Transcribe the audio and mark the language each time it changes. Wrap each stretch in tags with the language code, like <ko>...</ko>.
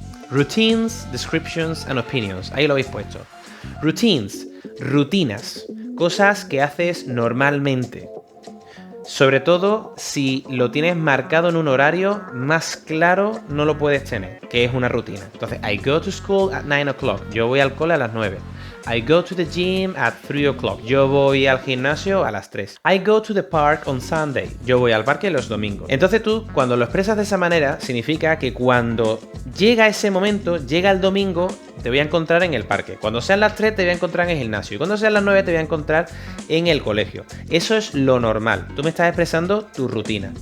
<en>Routines, descriptions and opinions.</en> <es>Ahí lo habéis puesto. Routines, rutinas, cosas que haces normalmente. Sobre todo si lo tienes marcado en un horario, más claro no lo puedes tener, que es una rutina.</es> <en>Entonces, I go to school at 9 o'clock.</en> <es>Yo voy al cole a las 9.</es> <en>I go to the gym at 3 o'clock.</en> <es>Yo voy al gimnasio a las 3.</es> <en>I go to the park on Sunday.</en> <es>Yo voy al parque los domingos. Entonces tú, cuando lo expresas de esa manera, significa que cuando llega ese momento, llega el domingo, te voy a encontrar en el parque. Cuando sean las 3 te voy a encontrar en el gimnasio. Y cuando sean las 9 te voy a encontrar en el colegio. Eso es lo normal. Tú me estás expresando tu rutina.</es>